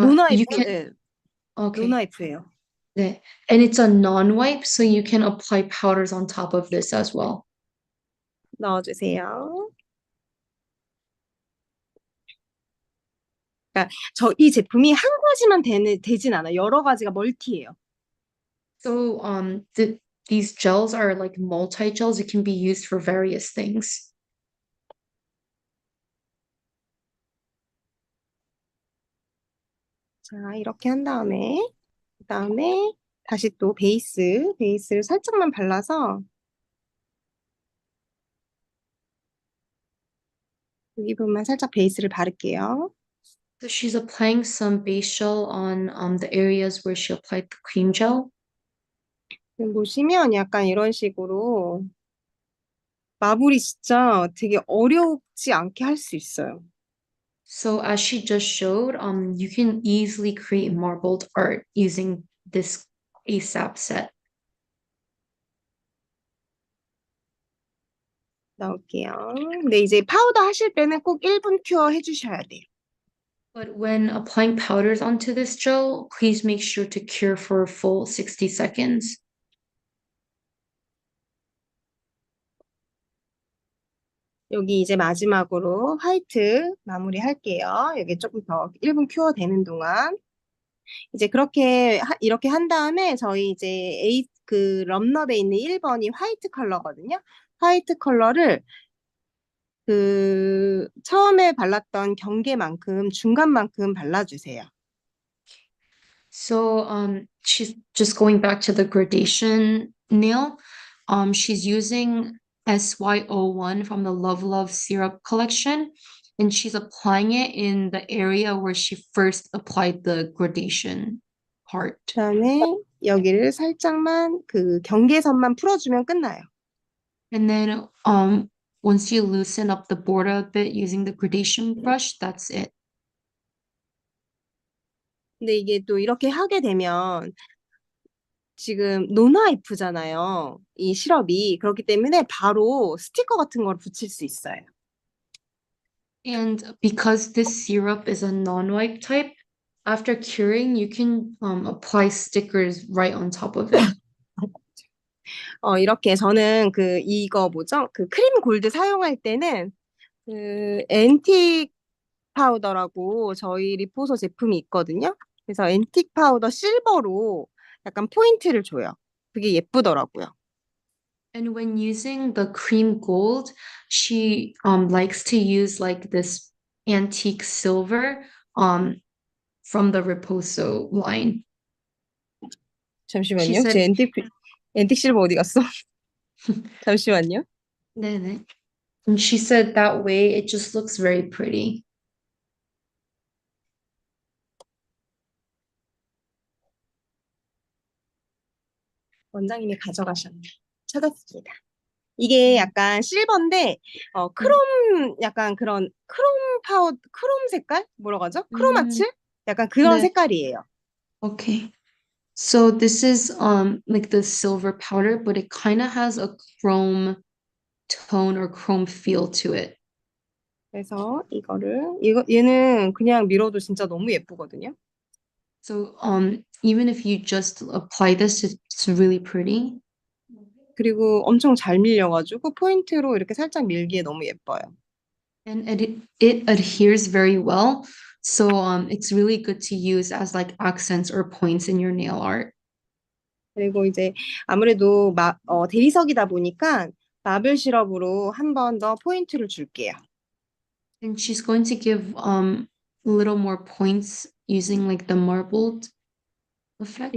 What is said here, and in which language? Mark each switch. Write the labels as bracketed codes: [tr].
[ko] 노나이프, [en] You can [ko] 네, [en] okay. [ko] 노나이프예요. 네. [en] And it's a non-wipe, so you can apply powders on top of this as well. [ko] 넣어주세요. 그러니까 이 제품이 한 가지만 되진 않아. 여러 가지가 멀티예요. [en] So these gels are like multi-gels. It can be used for various things. [ko] 자, 이렇게 한 다음에 그다음에 다시 또 베이스를 살짝만 발라서 여기 부분만 살짝 베이스를 바를게요. [en] So she's applying some base gel on the areas where she applied the cream gel. [ko] 지금 보시면 약간 이런 식으로 마블이 진짜 되게 어렵지 않게 할 수 있어요. [en] So as she just showed, you can easily create marbled art using this ASAP set. [ko] 넣을게요. 근데 이제 파우더 하실 때는 꼭 1분 큐어 해주셔야 돼요. [en] But when applying powders onto this gel, please make sure to cure for a full 60 seconds. [ko] 여기 이제 마지막으로 화이트 마무리 할게요. 여기 조금 더 1분 큐어 되는 동안. 이제 이렇게 한 다음에 저희 이제 그 럼너베에 있는 1번이 화이트 컬러거든요. 화이트 컬러를 그 처음에 발랐던 경계만큼 중간만큼 발라주세요. [en] So she's just going back to the gradation nail. She's using SY01 from the Love Love Syrup collection, and she's applying it in the area where she first applied the gradation part. [ko] 그다음에 여기를 살짝만 그 경계선만 풀어주면 끝나요. [en] And then once you loosen up the border a bit using the gradation brush, that's it. [ko] 근데 이게 또 이렇게 하게 되면 지금 노나이프잖아요. 이 시럽이. 그렇기 때문에 바로 스티커 같은 걸 붙일 수 있어요. [en] And because this syrup is a non-wipe type, after curing, you can apply stickers right on top of it. [ko] 이렇게 저는 이거 뭐죠? 그 크림 골드 사용할 때는 그 앤틱 파우더라고 저희 리포소 제품이 있거든요. 그래서 앤틱 파우더 실버로 약간 포인트를 줘요. 그게 예쁘더라고요. [en] And when using the cream gold, she likes to use like this antique silver from the riposo line. She [ko] 잠시만요. [en] said, [ko] 제 앤틱 실버 어디 갔어? 잠시만요. 네네. [en] And she said that way it just looks very pretty. [ko] 원장님이 가져가셨네. 찾았습니다. 이게 약간 실버인데 약간 그런 크롬 색깔? 뭐라고 하죠? 크로마츠? 약간 그런 네. 색깔이에요. [en] Okay. So this is like the silver powder, but it kind of has a chrome tone or chrome feel to it. [ko] 그래서 얘는 그냥 밀어도 진짜 너무 예쁘거든요. [en] So even if you just apply this, it's really pretty. [ko] 그리고 엄청 잘 밀려가지고 포인트로 이렇게 살짝 밀기에 너무 예뻐요. [en] And it adheres very well. So it's really good to use as like accents or points in your nail art. [ko] 그리고 이제 아무래도 대리석이다 보니까 마블 시럽으로 한 번 더 포인트를 줄게요. [en] And she's going to give a little more points using like the marbled effect.